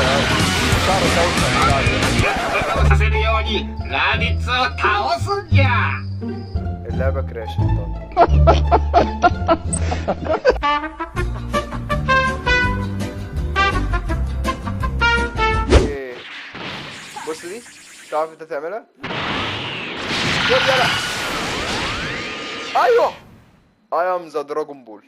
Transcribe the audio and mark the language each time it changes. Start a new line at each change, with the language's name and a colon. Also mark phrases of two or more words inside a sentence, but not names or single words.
Japanese: ラディッツを倒すんじゃ。
Arabic: اللعبة كراشت طبعا. ايه بص دي، تعرف انت تعملها؟ يلا ايوه
English: I am the Dragon Ball.